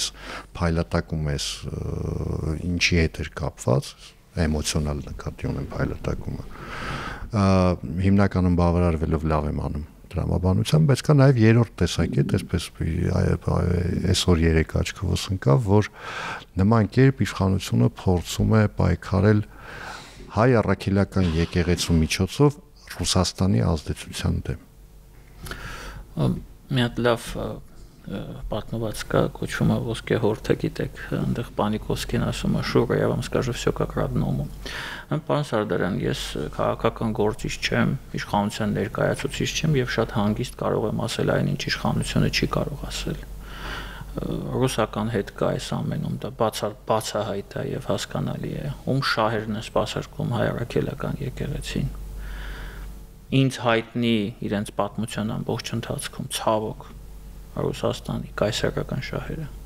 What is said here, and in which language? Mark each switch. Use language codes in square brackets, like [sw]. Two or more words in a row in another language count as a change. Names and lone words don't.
[hy] այս փայլատակում էս ինչի հետ էր կապված, էմոցիոնալ նկատի ունեմ փայլատակումը։ Հիմնականում բավարարվելով լավ եմ անում դրամաբանությամբ, բայց կա նաև երրորդ տեսակետ, այսպես այսօր երեք աչքովս ընկավ, որ նման կերպ իշխանությունը փորձում է պայքարել հայ առաքելական եկեղեցու միջոցով Ռուսաստանի ազդեցության դեմ։ Մի հատ լավ պատմված կա, կոչվում է ոսկե հորթը, գիտեք, այնտեղ Պանիկովսկին ասում է «Շուրա, [ru] я вам скажу всё как родному»։ [hy] Պարոն Սարդարյան, ես քաղաքական գործիչ չեմ, իշխանության ներկայացուցիչ չեմ եւ շատ հանգիստ կարող եմ ասել այն, ինչ իշխանությունը չի կարող ասել։ Ռուսական հետ կա այս ամենում, դա բացահայտ է եւ հասկանալի է, ում շահերն է սպասարկում հայ առաքելական եկեղեցին։ Ինձ հայտնի իրենց պատմության ամբողջ ընթացքում ցավոք Ռուսաստանի կայսերական շահերը։